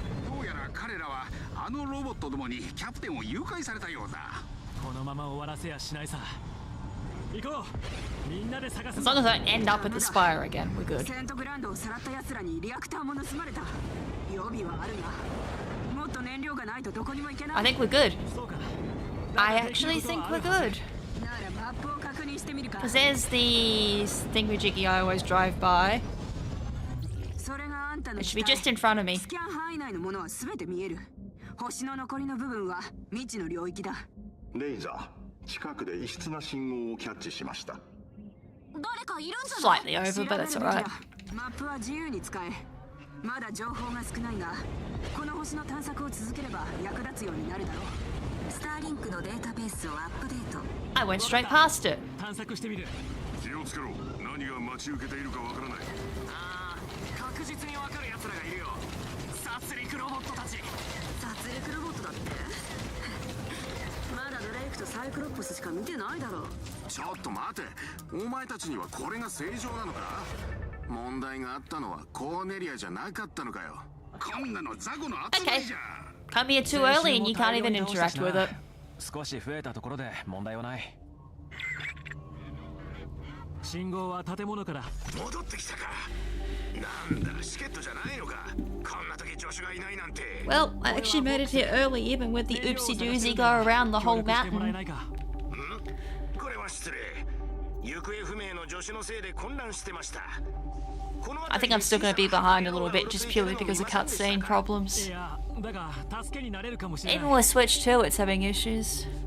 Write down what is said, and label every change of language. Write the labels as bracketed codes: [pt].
[ja] どうやら彼らはあのロボットどもにキャプテンを誘拐されたようだ。このまま終わらせやしないさ。行こう。みんなで探す。 [en] As long as I don't end up at the spire again, we're good. [ja] セントグランドをさらった奴らにリアクターも盗まれた。予備はあるが、もっと燃料がないとどこにも行けない。 [en] I think we're good. [ja] そうか。 [en] I actually think we're good. [ja] ならマップを確認してみるか。 [en] Because there's the thingamajiggy I always drive by. [ja] それがあんたの [en] It should be just in front of me. [ja] スキャン範囲内のものは全て見える。星の残りの部分は未知の領域だ。レイザー、近くで異質な信号をキャッチしました。誰かいるんじゃない？ [en] Slightly over, but that's alright. [ja] マップは自由に使え。まだ情報が少ないが、この星の探索を続ければ役立つようになるだろう。スターリンクのデータベースをアップデート。 [en] I went straight past it. [ja] 探索してみる。気をつけろ。何が待ち受けているかわからない。ああ、確実にわかる奴らがいるよ。殺戮ロボットたち。殺戮ロボットだってまだドレイクとサイクロップスしか見てないだろう。ちょっと待て、お前たちにはこれが正常なのか？問題があったのはコーネリアじゃなかったのかよ。こんなのザゴの集まりじゃん。 [en] Come here too early and you can't even interact with it. [ja] 少し増えたところで問題はない。信号は建物から。戻ってきたか。なんだ、チケットじゃないのか。こんな時助手がいないなんて。 [en] Well, I actually made it here early even with the oopsie doozy go around the whole [ja] もらえな [en] mountain. [ja] いか。これは失礼。行方不明の助手のせいで混乱してました。 [en] I think I'm still going to be behind a little bit just purely because of cutscene problems. [ja] いや、だが助けになれるかもしれない。 [en] Even with Switch 2, it's having issues.